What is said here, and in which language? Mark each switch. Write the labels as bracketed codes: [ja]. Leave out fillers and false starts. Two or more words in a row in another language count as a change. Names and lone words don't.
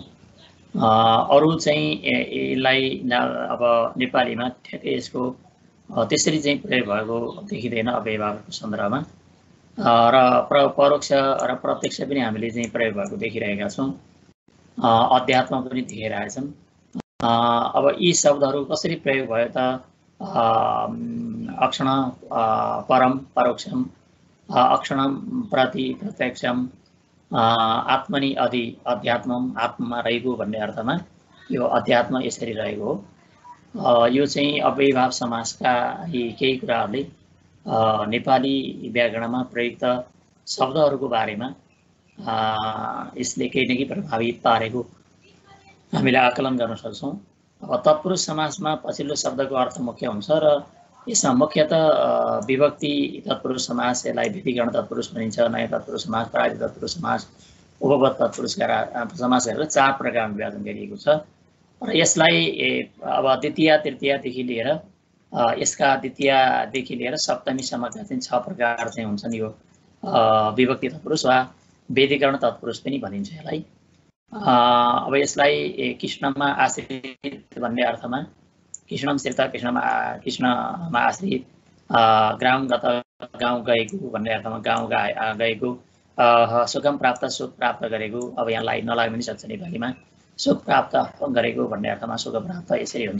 [ne] अरू चाहिँ यसलाई अब नेपालीमा ठ्याक्कै यसको त्यसरी चाहिँ प्रयोग भएको देखिँदैन अव्ययभावको सन्दर्भमा। र परोक्ष र प्रत्यक्ष पनि हामीले चाहिँ प्रयोग भएको देखिरहेका छौँ। अध्यात्म पनि देखिरहेछौँ। अब यी शब्दहरू कसरी प्रयोग भयो त? [sa] अक्षण परम परोक्षम, अक्षणम प्रति प्रत्यक्षम, आत्मनि अधि अध्यात्मम, [ne] आत्मामा रहेको भन्ने अर्थमा यो अध्यात्म यसरी रहेको हो। यो चाहिँ अव्ययभाव समासका यी केही कुराहरूले नेपाली व्याकरणमा प्रयुक्त शब्दहरूको बारेमा यसले केही न केही प्रभावित पारेको हामीले आकलन गर्न सक्छौँ। अब तत्पुरुष समासमा पछिल्लो शब्दको अर्थ मुख्य हुन्छ र यसमा मुख्यतः विभक्ति तत्पुरुष समास, यसलाई व्यतिकरण तत्पुरुष भनिन्छ, नयाँ तत्पुरुष समास, प्राय तत्पुरुष समास, उपपद तत्पुरुषका समास गरेर 4 प्रकारमा विभाजन गरिएको छ। र यसलाई अब द्वितीय तृतीयदेखि लिएर यसका द्वितीयदेखि लिएर सप्तमीसम्मका चाहिँ 6 प्रकार चाहिँ हुन्छन्। यो विभक्ति तत्पुरुष वा व्यतिकरण तत्पुरुष पनि भनिन्छ यसलाई। अब यसलाई कृष्णमा आश्रित भन्ने अर्थमा, [sa] कृष्णम श्रित, [ne] कृष्णमा आश्रित, ग्रामगत गाउँ गएको भन्ने अर्थमा गाउँ गएको, [sa] सुखम प्राप्त [ne] सुख प्राप्त गरेको, अब यहाँलाई नलाग्न पनि सक्छ नेपालीमा, सुख प्राप्त गरेको भन्ने अर्थमा सुख प्राप्त यसरी हुन्छ।